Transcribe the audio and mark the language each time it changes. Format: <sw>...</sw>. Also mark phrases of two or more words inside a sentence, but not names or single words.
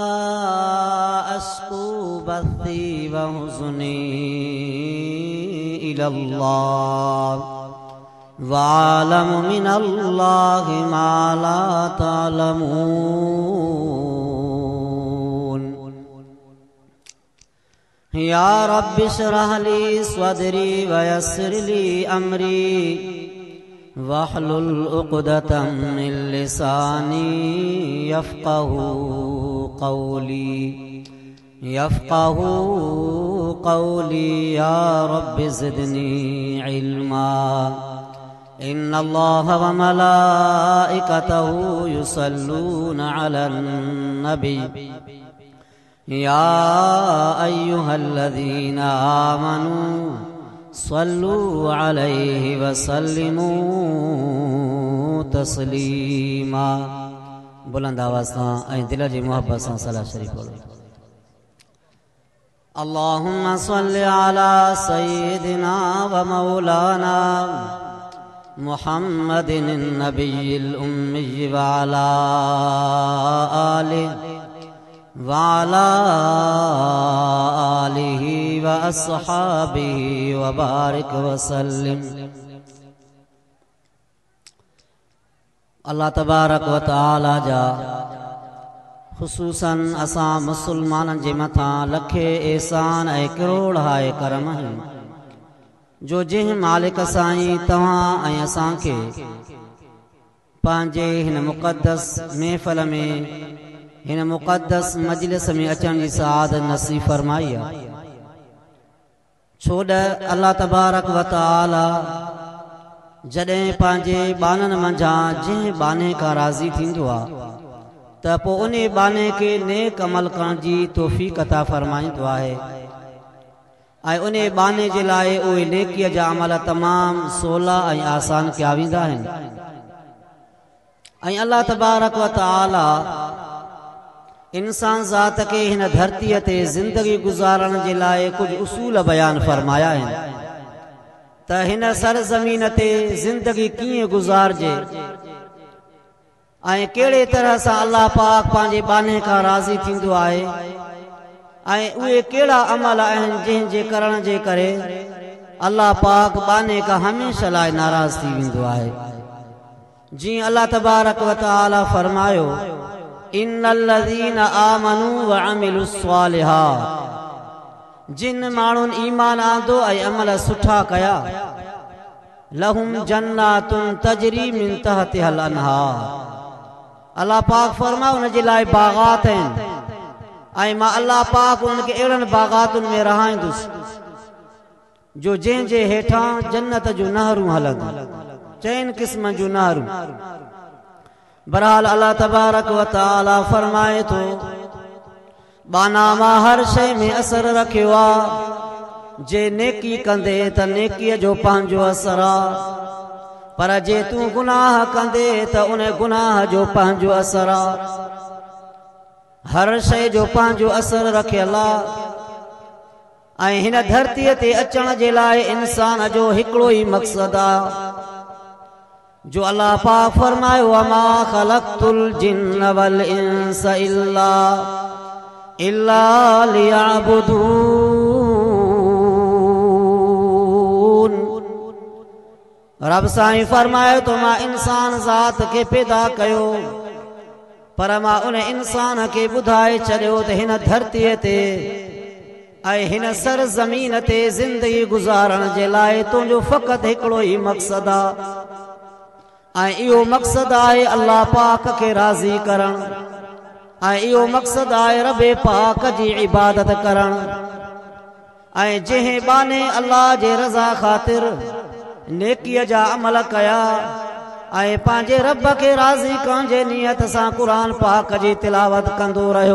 <ar>أشكو بثي وحزني إلى الله وأعلم من الله ما لا تعلمون يا رب اشرح لي صدري ويسر لي أمري واحلل عقدة من لساني يفقهوا قولي يا رب زدني علما إن الله وملائكته يصلون على النبي يا أيها الذين آمنوا صلوا عليه وسلموا تسليما.</ar> <sd>बुलंद आवाज़ सां ऐं दिल जी मोहब्बत सां सलाह शरीफ पढ़ो।</sd> <ar>اللهم صل على سيدنا ومولانا محمد النبي الأمي وعلى آله وأصحابه وبارك وسلم.</ar> <sd>अल्लाह तबारक व तआला जा ख़ुसूसन असां मुसलमाननि जे मथां लखे एहसान ऐं करोड़ हाय करम आहिनि जो जंहिं मालिक साईं तव्हां ऐं असांखे पंहिंजे हिन मुक़द्दस महफ़िल में हिन मुक़द्दस मजलिस में अचण जी सआदत नसीब फरमाई आहे। छोड अल्लाह तबारक व तआला जॾहिं पंहिंजे बाननि मंझां जंहिं बाने खां राज़ी थींदो आहे त पोइ उन बाने खे नेक अमल करण जी तौफ़ीक़ अता फरमाईंदो आहे ऐं उन बाने जे लाइ उहे नेकीअ जा अमल तमामु सवला ऐं आसान कया वेंदा आहिनि। ऐं अल्लाह तबारक व तआला इंसान ज़ात के हिन धरतीअ ते ज़िंदगी गुज़ारण जे लाइ कुझु उसूल बयान फरमाया आहिनि त हिन सरज़मीन ते ज़िंदगी कीअं गुज़ारजे ऐं कहिड़े तरह सां अल्लाह पाक पंहिंजे बाने खां राज़ी थींदो आहे ऐं उहे कहिड़ा अमल आहिनि जंहिंजे करण जे करे अल्लाह पाक बाने खां हमेशह लाइ नाराज़ थी वेंदो आहे। जीअं अल्लाह तबारक व तआला फरमायो</sd> <ar>إن الذين آمنوا وعملوا الصالحات</ar> <sd>जिन माण्हुनि ईमान आंदो ऐं अमल सुठा कया</sd> <ar>لهم جنات تجري من تحتها الأنهار</ar> <sd>अल्लाह पाक फरमायो उन जे लाइ बाग़ात आहिनि ऐं मां अल्लाह पाक उनखे अहिड़नि बाग़ातुनि में रहाईंदुसि जो जंहिंजे हेठां जन्नत जूं नहरूं हलंदियूं चइनि क़िस्म जूं नहरूं। बहरहाल अल्लाह तबारक व तआला फरमाए थो बाना मां हर शइ में असर रखियो आहे जे नेकी कंदे त नेकीअ जो पंहिंजो असर आहे पर जे तूं गुनाह कंदे त उन गुनाह जो पंहिंजो असर आहे। हर शइ जो पंहिंजो असर रखियल आहे ऐं हिन धरतीअ ते अचण जे लाइ इंसान जो हिकिड़ो ई मक़सद आहे जो अल्लाह पाक फरमायो</sd> <ar>وما خلقت الجن والإنس إلا ليعبدون.</ar> <sd>रब साईं फरमायो तो मां इंसान ज़ात के पैदा कयो पर मां उन इंसान के ॿुधाए छॾियो त हिन धरतीअ ते ऐं हिन सरज़मीन ते ज़िंदगी गुज़ारण जे लाइ तुंहिंजो फ़क़ति हिकिड़ो ई मक़सद आहे ऐं इहो मक़सद आहे अल्लाह पाक के राज़ी करण ऐं इहो मक़सद आहे रब पाक जी इबादत करण ऐं जंहिं बाने अल्लाह जे रज़ा ख़ातिर नेकीअ जा अमल कया ऐं पंहिंजे रब खे राज़ी करण जे नियत सां क़ुरान पाक जी तिलावत कंदो रहियो।</sd>